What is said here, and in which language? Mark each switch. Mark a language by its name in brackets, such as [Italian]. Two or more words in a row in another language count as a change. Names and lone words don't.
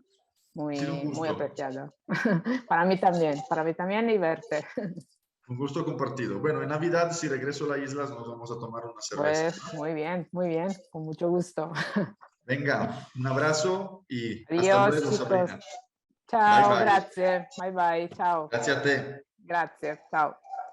[Spanish] Ha sido un muy gusto. apreciada. Para mí también y verte. Un gusto compartido. Bueno, en Navidad, si regreso a las islas, nos vamos a tomar una cerveza. Pues muy bien, con mucho gusto. Venga, un abrazo y hasta Adiós, luego, chicos. [English] Sabrina. Bye, [Italian] Ciao, [English] bye. [Italian] grazie. [English] Bye bye, [Italian] ciao. [Spanish] Gracias a te. [Italian] Grazie, ciao.